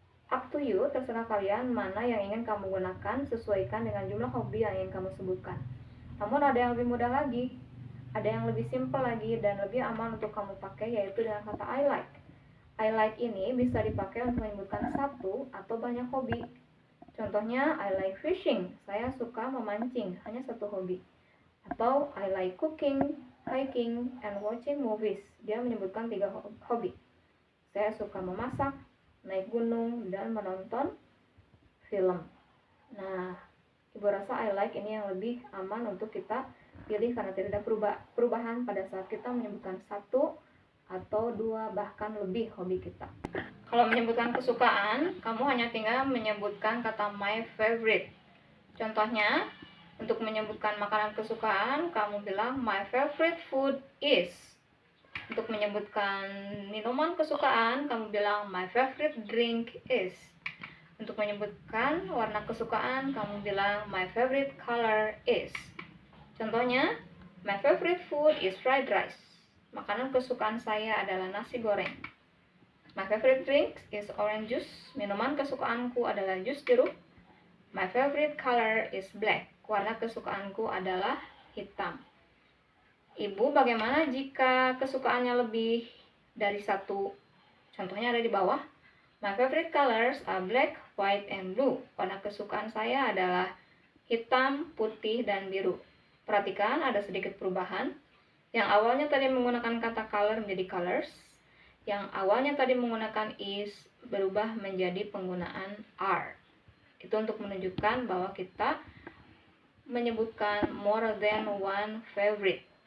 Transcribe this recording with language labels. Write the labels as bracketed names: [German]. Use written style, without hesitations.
[English] Up to you, [Indonesian] terserah kalian mana yang ingin kamu gunakan, sesuaikan dengan jumlah hobi yang ingin kamu sebutkan. Namun ada yang lebih mudah lagi, ada yang lebih simpel lagi, dan lebih aman untuk kamu pakai, yaitu dengan kata I like. I like ini bisa dipakai untuk menyebutkan satu atau banyak hobi. Contohnya, [English] I like fishing. [Indonesian] Saya suka memancing, hanya satu hobi. [English] Atau I like cooking, hiking, and watching movies. [Indonesian] Dia menyebutkan 3 hobi. Saya suka memasak, naik gunung, dan menonton film. Nah, Ibu rasa I like ini yang lebih aman untuk kita pilih karena tidak ada perubahan pada saat kita menyebutkan satu atau 2 bahkan lebih hobi kita. Kalau menyebutkan kesukaan, kamu hanya tinggal menyebutkan kata my favorite. Contohnya, untuk menyebutkan makanan kesukaan, kamu bilang [English] my favorite food is. [Indonesian] Untuk menyebutkan minuman kesukaan, kamu bilang [English] my favorite drink is. [Indonesian] Untuk menyebutkan warna kesukaan, kamu bilang [English] my favorite color is. Contohnya, my favorite food is fried rice. [Indonesian] Makanan kesukaan saya adalah nasi goreng. [English] My favorite drink is orange juice. [Indonesian] Minuman kesukaanku adalah jus jeruk. [English] My favorite color is black. [Indonesian] Warna kesukaanku adalah hitam. Ibu, bagaimana jika kesukaannya lebih dari satu? Contohnya ada di bawah. [English] My favorite colors are black, white, and blue. [Indonesian] Warna kesukaan saya adalah hitam, putih, dan biru. Perhatikan ada sedikit perubahan. Yang awalnya tadi menggunakan kata color menjadi colors. Yang awalnya tadi menggunakan is berubah menjadi penggunaan are. Itu untuk menunjukkan bahwa kita menyebutkan [English] more than one favorite.